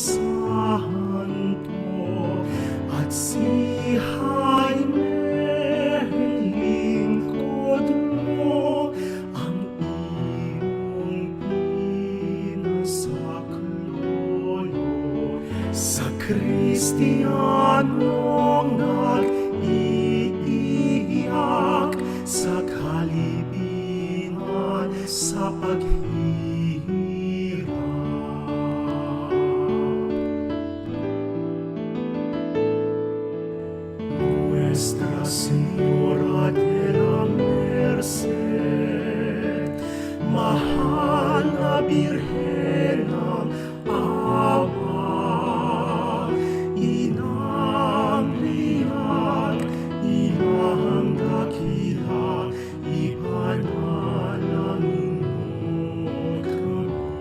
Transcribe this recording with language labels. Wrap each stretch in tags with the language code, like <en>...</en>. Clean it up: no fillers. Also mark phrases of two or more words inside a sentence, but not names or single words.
<tl>santo, at si Jaime lingkod mo, ang iyong pinasaklolo sa Kristiyanong nag-iiyak sa kalibingan sa paghihirap.</tl> <es>Nuestra Señora de la Merced,</es> <tl>Mahal na Birhen ng Awa, Inang Biyak, Inang Dakila, ipanalangin mo kami.</tl>